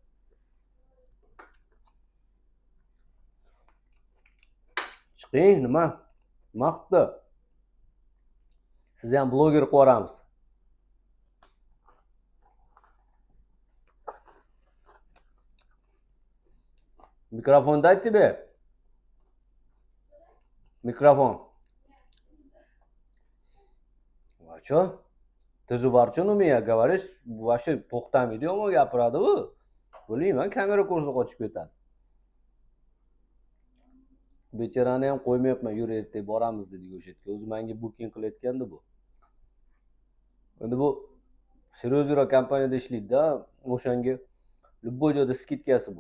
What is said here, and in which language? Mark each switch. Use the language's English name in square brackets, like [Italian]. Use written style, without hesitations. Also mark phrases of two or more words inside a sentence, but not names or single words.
[Uzbek] Chiqing, nima? Nima qildi? Sizni ham bloger qo'yamiz. [Russian] Mikrofon дай тебе. Микрофон. А что? Ты же ворчун у меня говоришь, вообще [Uzbek] to'xtamaydi, yomon gapiradi u. Bilmayman, kamera ko'rsa qochib ketadi. Bechorani ham qo'ymayapman, yur ertaga boramiz dedik o'sha yerga. O'zi menga booking qilayotgandi bu. Endi bu Serozero kompaniyada ishlaydi-da, o'shanga любой joyda skidkasi bor.